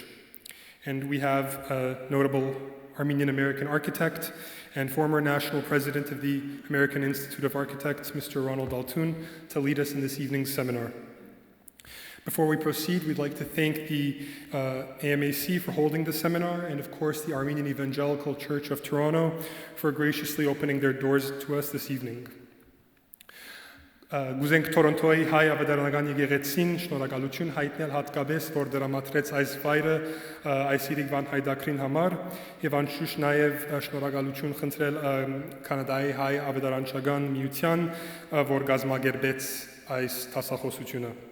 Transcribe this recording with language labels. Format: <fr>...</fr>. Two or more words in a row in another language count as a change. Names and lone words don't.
<en>And we have a notable Armenian-American architect and former national president of the American Institute of Architects, Mr. Ronald Altoon, to lead us in this evening's seminar. Before we proceed, we'd like to thank the AMAC for holding the seminar, and of course the Armenian Evangelical Church of Toronto for graciously opening their doors to us this evening.</en> <hy>Գուզենք Թորոնտոյի հայ ավետարանական եկեղեցին շնորհակալություն հայտնել հատկապես, որ դրամատրեց այս վայրը այս իրիկվան հայդակրին համար եւ անշուշտ նաեւ շնորհակալություն խնդրել Կանադայի հայ ավետարանչական միության, որ գազմագերբեց այս տասախոսությունը։</hy>